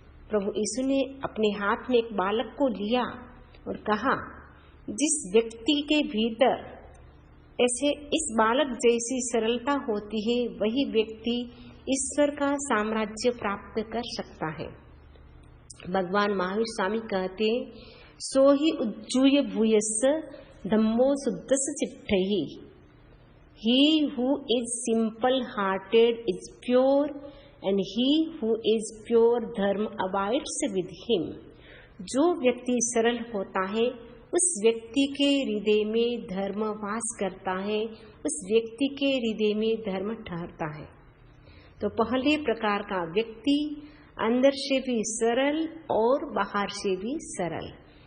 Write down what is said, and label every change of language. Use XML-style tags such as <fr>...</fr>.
<hi>प्रभु यीशु ने अपने हाथ में एक बालक को लिया और कहा, जिस व्यक्ति के भीतर ऐसे इस बालक जैसी सरलता होती है, वही व्यक्ति ईश्वर का साम्राज्य प्राप्त कर सकता है।</hi> <pra>भगवान महावीर स्वामी</pra> <hi>कहते हैं,</hi> <pra>सो ही उज्जूय भूयस्स धम्मो शुद्धस् चिट्ठहि।</pra> <en>He who is simple-hearted is pure, and he who is pure dharma abides with him.</en> <hi>जो व्यक्ति सरल होता है, उस व्यक्ति के हृदय में धर्म वास करता है, उस व्यक्ति के हृदय में धर्म ठहरता है। तो पहले प्रकार का व्यक्ति अंदर से भी सरल और बाहर से भी सरल।</hi>